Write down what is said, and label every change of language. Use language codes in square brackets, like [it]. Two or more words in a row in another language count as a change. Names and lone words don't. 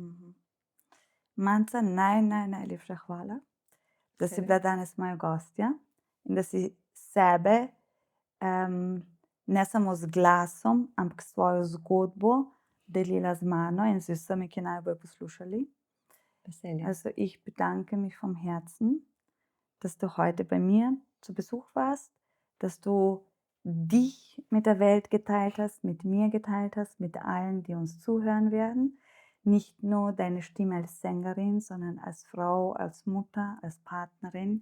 [sl] Manca, najlepša hvala, da si bila danes moja gostja in da si sebe ne samo z glasom, ampak svojo zgodbo delila z mano und z vsemi, ki naj bojo poslušali. [de] Also ich bedanke mich vom Herzen, dass du heute bei mir zu Besuch warst, dass du dich mit der Welt geteilt hast, mit mir geteilt hast, mit allen, die uns zuhören werden. Nicht nur deine Stimme als Sängerin, sondern als Frau, als Mutter, als Partnerin.